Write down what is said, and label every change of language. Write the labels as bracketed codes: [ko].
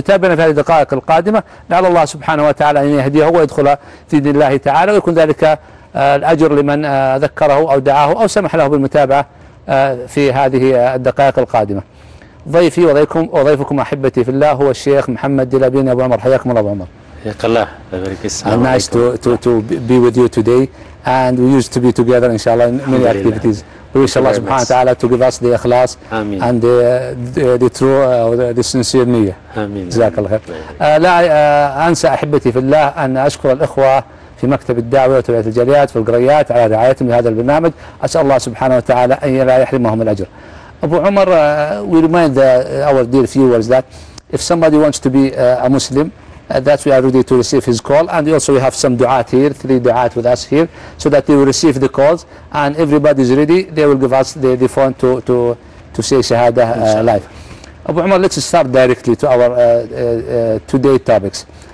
[ar] يتابعنا في هذه الدقائق القادمة، لعل الله سبحانه وتعالى أن يهديه ويدخل في دين الله تعالى، ويكون ذلك الأجر لمن ذكره أو دعاه أو سمح له بالمتابعة في هذه الدقائق القادمة. ضيفي وضيفكم وضيفكم أحبتي في الله هو الشيخ محمد دلابين أبو عمر، حياكم الله أبو عمر. حياك الله، بارك الله. [en] Nice to be with you today and we used to be together إن شاء الله many activities. We wish Allah سبحانه وتعالى to give us the إخلاص and the true the sincere نية. [ar] آمين. جزاك الله خير. لا أنسى أحبتي في الله أن أشكر الإخوة في مكتب الدعوة وتوعية الجاليات في القريات على رعايتهم لهذا البرنامج، أسأل الله سبحانه وتعالى أن لا يحرمهم الأجر. [en] أبو عمر، we remind our dear viewers that if somebody wants to be a Muslim, that we are ready to receive his call, and also we have some du'at here, three du'at with us here, so that they will receive the calls, and everybody is ready, they will give us the phone to say shahada live. أبو عمر، let's start directly to our today topics.